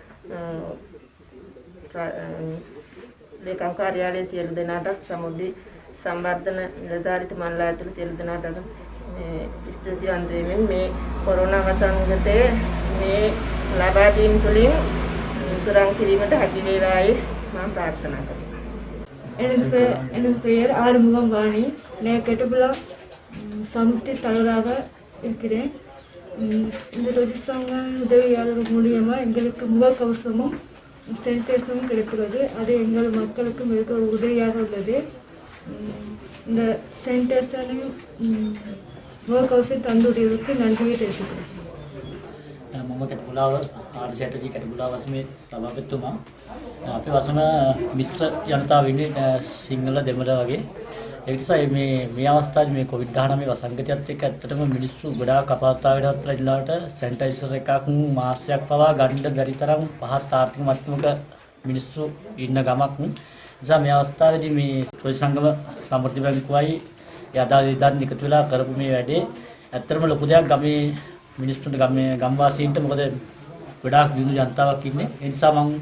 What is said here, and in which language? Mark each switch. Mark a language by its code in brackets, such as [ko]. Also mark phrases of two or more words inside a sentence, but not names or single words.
[si] ලේකම් කාර්යාලයේ සියලු දෙනාටත් සමෘද්ධි සංවර්ධන නිලධාරීතුමන්ලා ඇතුළු සියලු දෙනාටත් ස්තුතිවන්ත වෙමින් මේ කොරෝනා වසංගතයේ මේ ලබා දීම තුළින් උතුරන් කිරීමට හැකි වේවායි මම ප්‍රාර්ථනා කරනවා. [ta] எனது பெயர் ஆறுமுகம் வாணி. நான் கெட்டபுலா சமுத்தி தலைவராக இருக்கிறேன். இந்த ரொஜிசங்க உதவியாளர்கள் மூலியமாக எங்களுக்கு முகக்கவசமும் சானிடைசரும் கிடைக்கிறது. அது எங்கள் மக்களுக்கு மிக உதவியாக உள்ளது. இந்த சானிடைசரையும் முகக்கவசம் தந்துடையதற்கு நன்றியை தெரிவிக்கிறேன். [si] මම කැටපුලාව ආර්ජයටදී කැටපුලාව වසමේ සභාපතිතුමා අපේ වසම මිශ්‍ර ජනතාව ඉන්නේ සිංහල දෙමළ වගේ ඒ නිසා මේ අවස්ථාවේ මේ COVID-19 වසංගතයත් එක්ක ඇත්තටම මිනිස්සු ගොඩාක් අපහසුතාවයකට ලැබිලාට සැනිටයිසර් එකක් මාස්කයක් පවා ගන්න බැරි තරම් පහත් ආර්ථික මට්ටමක මිනිස්සු ඉන්න ගමක් නිසා මේ අවස්ථාවේදී මේ පොදු සංගම සමෘද්ධි බැංකුවයි යදාල් විදාන් එකතු වෙලා කරපු මේ වැඩේ ඇත්තටම ලොකු දෙයක් ගමේ මිනිස්සුන්ට ගම්වාසීන්ට මොකද ගොඩාක් දිනු ජනතාවක් ඉන්නේ ඒ නිසා